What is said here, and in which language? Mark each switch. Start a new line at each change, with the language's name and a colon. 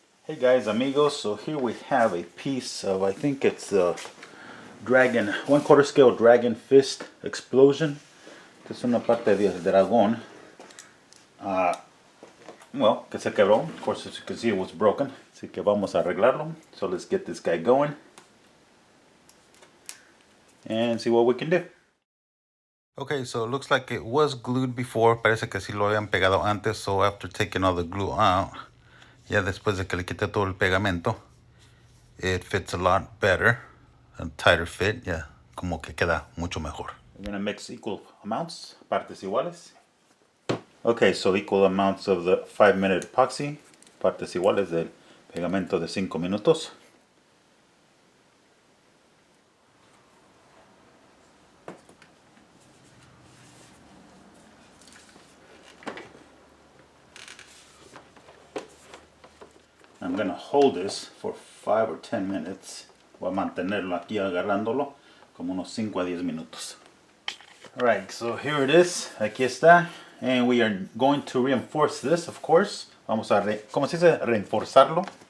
English: Hey guys, amigos, so here we have a piece of, I think it's a dragon, 1/4 scale dragon fist explosion.
Spanish: Esta es una parte de dragón. Well, que se quebró.
English: Of course, as you can see, it was broken.
Spanish: Así que vamos a arreglarlo.
English: So let's get this guy going and see what we can do. Okay, so it looks like it was glued before.
Spanish: Parece que sí lo habían pegado antes.
English: So after taking all the glue out,
Spanish: ya después de que le quité todo el pegamento,
English: it fits a lot better, a tighter fit,
Spanish: ya como que queda mucho mejor.
English: We're gonna mix equal amounts,
Spanish: partes iguales.
English: Okay, so equal amounts of the 5-minute epoxy,
Spanish: partes iguales del pegamento de 5 minutos.
English: I'm gonna hold this for 5 or 10 minutes.
Spanish: Voy a mantenerlo aquí agarrándolo como unos 5 a 10 minutos.
English: Alright, so here it is.
Spanish: Aquí está.
English: And we are going to reinforce this, of course.
Spanish: Vamos a, ¿cómo se dice? Reinforzarlo.